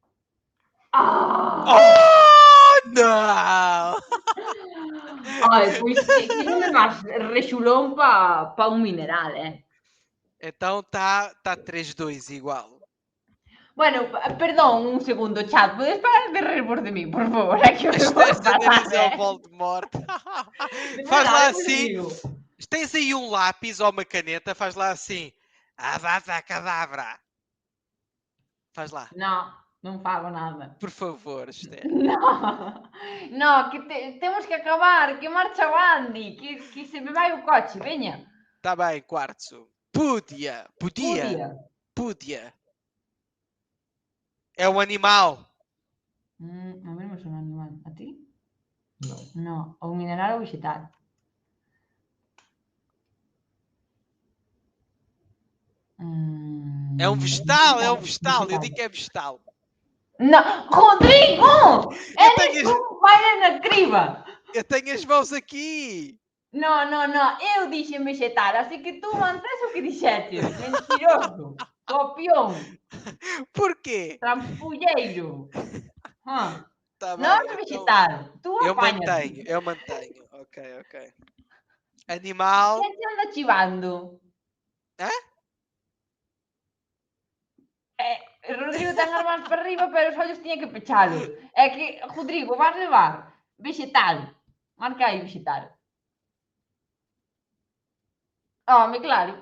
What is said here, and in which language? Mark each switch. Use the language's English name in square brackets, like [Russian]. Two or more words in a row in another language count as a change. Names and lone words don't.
[Portuguese] Não! [Galician] Ai, pois que non é máis rexulón pa un mineral, [Portuguese] Então está 3-2 igual. [Galician] Bueno, perdón, un segundo, chat. Podes parar de rir de mí, por favor? [Portuguese] É que eu [Galician] Este [Portuguese] vou [Galician] esta nariz é o [Portuguese] parar, [Galician] Voldemort. [Portuguese] De Faz lá verdade, assim. Rodrigo. Tens aí um lápis ou uma caneta, faz lá assim. Avada Kedavra. Faz lá. [Galician] No, non fago nada. Por favor, Esther. No, no, que temos que acabar, que marcha o Andy, que se me vai o coche, veña. [Portuguese] Está bem, Quartzo. Podia. Podia. É um animal. [Galician] A mí non me suena animal. A ti? No. No, ou mineral ou vegetal. [Portuguese] É um vegetal, é um vegetal. Eu digo que é vegetal. [Galician] No, Rodrigo! [Portuguese] Eu tenho [Galician] Eres [Portuguese] as- [Galician] un pai na criba! [Portuguese] Eu tenho as mãos aqui. [Galician] No, eu dixen vegetal, así que tú mantens o que dixetes. Mentiroso, copión, [Portuguese] Porquê? [Galician] trampulleiro. [Portuguese] Tá bem, [Galician] Non é [Portuguese] então [Galician] vegetal, tú [Portuguese] eu [Galician] apañas. [Portuguese] mantenho. Ok. Animal. [Galician] Quen te anda chivando? Hã? Rodrigo ten as mans para arriba, pero os ollos tiña que pechalos. É que, Rodrigo, vas levar vegetal. Marca aí vegetal. Home, claro.